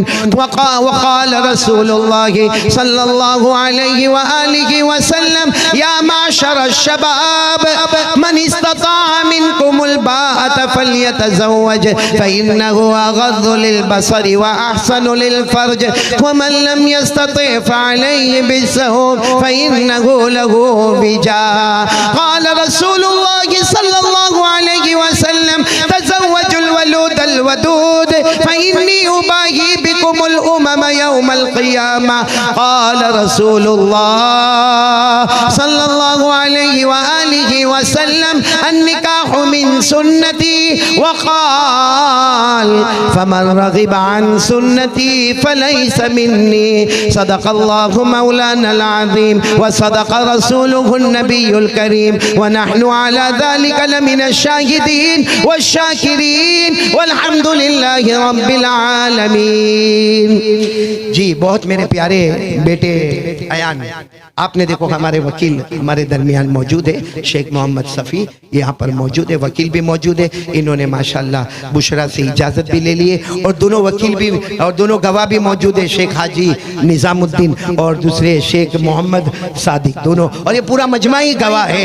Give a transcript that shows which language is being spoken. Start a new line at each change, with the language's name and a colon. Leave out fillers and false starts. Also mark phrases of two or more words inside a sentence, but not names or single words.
Arabic: وقال رسول الله صلى الله عليه وآله وسلم يا معشر الشباب من استطاع منكم الباءة فليتزوج فإنه أغض للبصر وأحصن للفرج ومن لم يستطع فعليه بالصوم فإنه له وجاء. قال رسول الله صلى الله عليه وسلم تزوجوا الولود الودود فإني أباهي بكم الأمم يوم القيامة. قال رسول الله صلى الله عليه وآله وسلم النكاح من سنتي وقال فمن رغب عن سنتي فليس مني. صدق الله مولانا العظيم وصدق رسوله النبي الكريم ونحن على ذلك لمن الشاهدين والشاكرين والحمد لله رب العالمين.
Hindi: जी बहुत मेरे प्यारे बेटे अयान, आपने देखो हमारे वकील हमारे दरमियान मौजूद है, शेख मोहम्मद सफ़ी यहाँ पर मौजूद है, वकील भी मौजूद है। इन्होंने माशाल्लाह बुशरा से इजाज़त भी ले लिए और दोनों वकील भी और दोनों गवाह भी मौजूद है, शेख हाजी निज़ामुद्दीन और दूसरे शेख मोहम्मद सादिक दोनों, और ये पूरा मजमा ही गवाह है।